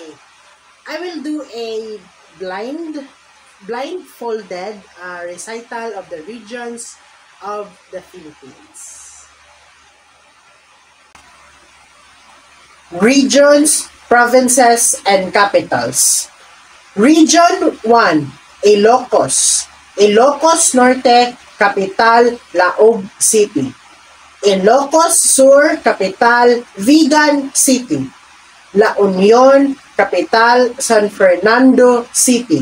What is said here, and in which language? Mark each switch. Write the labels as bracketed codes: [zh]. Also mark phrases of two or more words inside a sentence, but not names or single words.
[en] I will do a blindfolded recital of the regions of the Philippines. Regions, provinces, and capitals. Region 1, Ilocos. Ilocos Norte, Capital, Laog City. Ilocos Sur, Capital, Vigan City. La Union, Capital, San Fernando City.